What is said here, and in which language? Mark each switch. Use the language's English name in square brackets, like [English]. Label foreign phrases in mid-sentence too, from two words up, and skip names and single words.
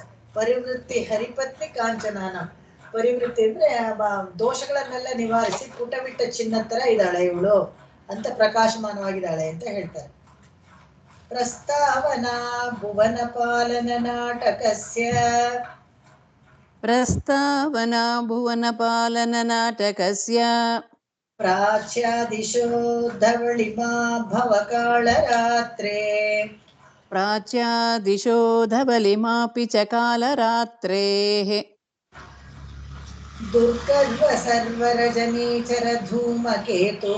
[Sanskrit] ಪರಿವೃತ್ತಿ ಹರಿಪತ್ನಿ ಕಾಂಚನಾನ, [Kannada] ಪರಿವೃತ್ತಿ ಅಂದ್ರೆ ದೋಷಗಳನ್ನೆಲ್ಲ ನಿವಾರಿಸಿ ಪುಟವಿಟ್ಟ ಚಿನ್ನ ತರ ಇದ್ದಾಳೆ ಇವಳು ಅಂತ, ಪ್ರಕಾಶಮಾನವಾಗಿದ್ದಾಳೆ ಅಂತ ಹೇಳ್ತಾರೆ. [Sanskrit] ಪ್ರಸ್ತಾವನಾ ಭುವನ ಪಾಲನ ನಾಟಕಸ್ಯ, ಪ್ರಸ್ತಾವನಾ ಭುವನ ಪಾಲನ ನಾಟಕಸ್ಯ, ಪ್ರಾಚ್ಯಾದಿಶೋ ಧವಳಿಮಾ ಭವಕಾಳರಾತ್ರೇ ಪ್ರಾಚ್ಯಾದಿಶೋ ಧವಲಿಮಾಪಿ ಚ ಕಾಲರಾತ್ರೇಃ ದುರ್ಗರ್ವ ಸರ್ವರಜನೀಚರ ಧೂಮಕೇತುಃ